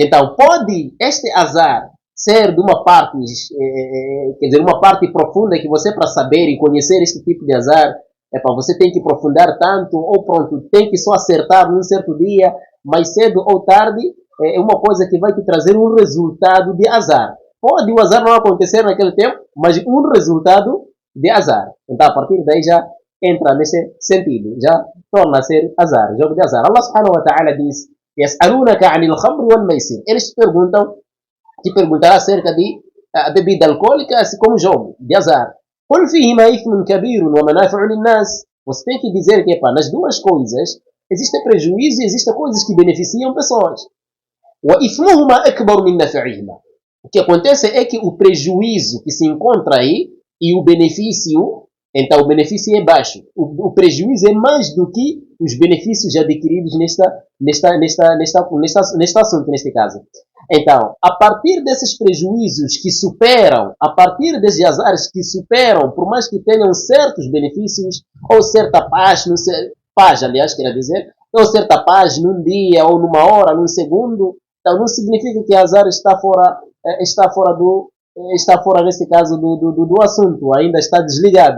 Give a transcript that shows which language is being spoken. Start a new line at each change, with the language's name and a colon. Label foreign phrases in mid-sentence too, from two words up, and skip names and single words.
Portuguese: Então, pode este azar ser de uma parte, quer dizer, uma parte profunda que você, para saber e conhecer este tipo de azar, você tem que aprofundar tanto, ou pronto, tem que só acertar num certo dia, mais cedo ou tarde, é uma coisa que vai te trazer um resultado de azar. Pode o azar não acontecer naquele tempo, mas um resultado de azar. Então, a partir daí já entra nesse sentido, já torna a ser azar, jogo de azar.
Arabic: الله سبحانه وتعالى diz: يسألونك عن الخمر والميسر.
Portuguese: Eles te perguntarão acerca de bebida alcoólica, assim como jogo de azar.
Arabic: قل فيهما إثم كبير ومنافع للناس.
Portuguese: Você tem que dizer que nas duas coisas existe prejuízo e existem coisas que beneficiam pessoas.
Arabic: وإثمهما أكبر من نفعهما.
Portuguese: O que acontece é que o prejuízo que se encontra aí e o benefício, então o benefício é baixo. O prejuízo é mais do que os benefícios adquiridos neste assunto, neste caso. Então, a partir desses prejuízos que superam, a partir desses azares que superam, por mais que tenham certos benefícios, ou certa paz, paz, aliás, quero dizer, ou certa paz num dia, ou numa hora, num segundo, então não significa que azar está fora nesse caso do assunto, ainda está desligado.